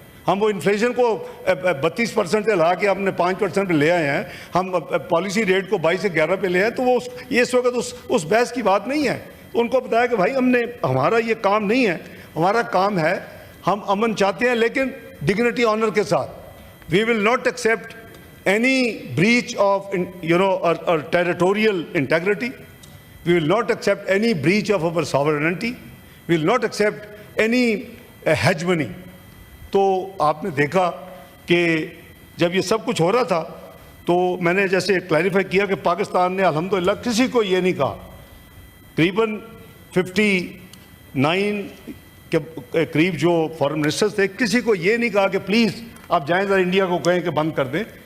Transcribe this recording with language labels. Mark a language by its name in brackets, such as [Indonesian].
[Urdu] ہم وہ انفلیشن کو 32% سے لا کے ہم نے 5% پہ لے آئے ہیں. ہم پالیسی ریٹ کو 22 سے 11 پہ لے آئے. تو وہ یہ اس وقت اس بحث کی بات نہیں ہے. ان کو بتایا کہ بھائی ہمارا یہ کام نہیں ہے, ہمارا کام ہے, ہم امن چاہتے ہیں لیکن ڈگنیٹی آنر کے ساتھ. [English] We will not accept any breach of, our territorial integrity. We will not accept any breach of our sovereignty. We will not accept any hegemony. [Urdu] تو آپ نے دیکھا کہ جب یہ سب کچھ ہو رہا تھا تو میں نے جیسے کلیریفائی کیا کہ پاکستان نے الحمدللہ کسی کو یہ نہیں کہا. قریباً 59 کے قریب جو فارن منسٹرز تھے, کسی کو یہ نہیں کہا کہ پلیز آپ جائیں ذرا انڈیا کو کہیں کہ بند کر دیں.